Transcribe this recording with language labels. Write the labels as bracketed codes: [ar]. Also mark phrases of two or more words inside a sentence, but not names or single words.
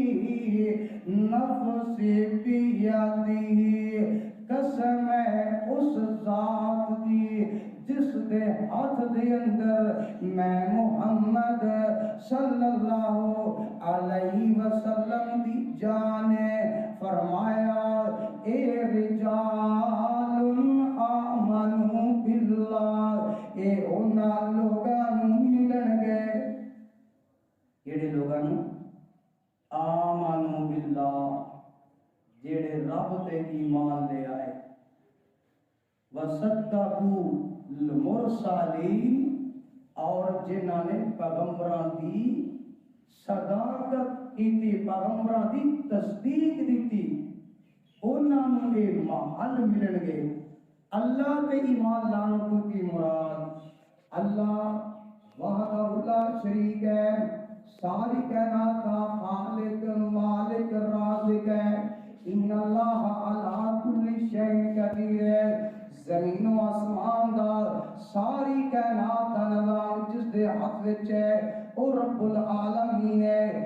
[ar] نفسی بیدی [pa] قسم ہے اس ذات دی جس دے ہاتھ دے اندر میں محمد [ar] صلی اللہ علیہ وسلم [pa] دی جان ہے۔ فرمایا اے [ar] رجال آمنوا باللہ، [pa] اے انہاں لوگاں ملن گے کیڑے لوگاں [ar] آمنوا باللہ [pa] جیڑے رب تے ایمان لے آئے، [ar] وصدقوا المرسلین [pa] اور جنہاں نے پیغمبراں دی صداقت کیتی، پیغمبراں دی تصدیق دیتی، انہاں نوں اے محل ملن گے۔ اللہ تے ایمان لانا تو کی مراد [ar] اللہ وحدہ لا شریک [pa] ہے، ساری کائنات کا خالق مالک رازق ہے۔ [ar] ان اللہ علی کل شیء قدیر [pa] ہے، زمین و آسمان دا ساری کائنات دا نظام جس دے ہاتھ وچ ہے او [ar] رب العالمین [pa] ہے۔